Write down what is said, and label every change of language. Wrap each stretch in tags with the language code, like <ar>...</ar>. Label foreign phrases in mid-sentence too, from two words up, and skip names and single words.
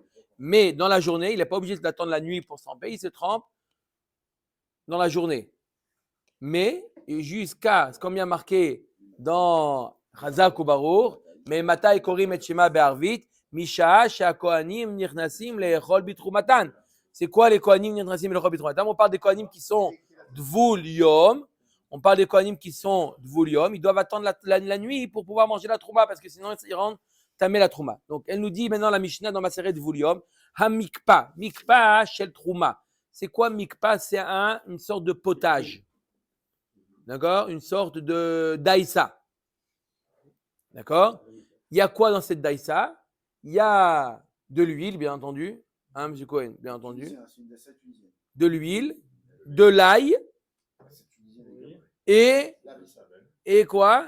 <fr>Mais dans la journée, il n'est pas obligé d'attendre la nuit pour se tremper, il se trempe dans la journée. Mais jusqu'à, comme il y a marqué dans Chazak ou Barour, Mais</fr> <he>מתי קורים את שמע בערבית, משעה שהכהנים נכנסים לאכול בתרומתן.</he> <fr>C'est quoi les</fr> <he>כהנים נכנסים לאכול בתרומתן?</he> <fr>On parle des kohanim qui sont</fr> <he>טבול יום.</he> <fr>On parle des kohanim qui sont</fr> <he>טבול יום.</he> <fr>Ils doivent attendre la nuit pour pouvoir manger la trouma parce que sinon ils rendent tamé la trouma. Donc elle nous dit maintenant la Mishnah dans Maseret</fr> <he>טבול יום, המקפה, מקפה של תרומה.</he> <fr>C'est quoi mikpa? C'est une sorte de potage. D'accord? Une sorte de daïsa. D'accord? Il y a quoi dans cette daïsa? Il y a de l'huile, bien entendu. Hein, M. Cohen, bien entendu. De l'huile, de l'ail et quoi?</fr>